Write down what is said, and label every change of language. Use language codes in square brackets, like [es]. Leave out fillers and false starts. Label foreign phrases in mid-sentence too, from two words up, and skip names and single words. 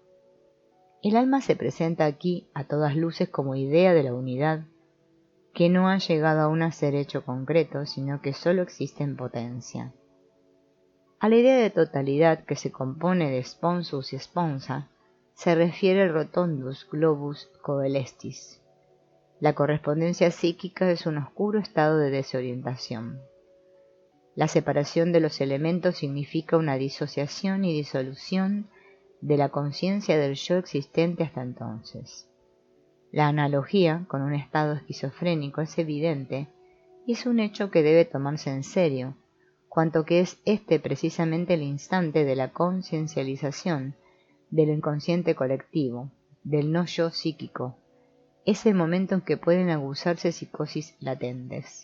[es] El alma se presenta aquí a todas luces como idea de la unidad, que no ha llegado aún a ser hecho concreto, sino que sólo existe en potencia. A la idea de totalidad que se compone de sponsus y sponsa, se refiere el [la] rotundus globus coelestis. [es] La correspondencia psíquica es un oscuro estado de desorientación. La separación de los elementos significa una disociación y disolución de la conciencia del yo existente hasta entonces. La analogía con un estado esquizofrénico es evidente y es un hecho que debe tomarse en serio, cuanto que es este precisamente el instante de la conciencialización del inconsciente colectivo, del no yo psíquico, es el momento en que pueden aguzarse psicosis latentes.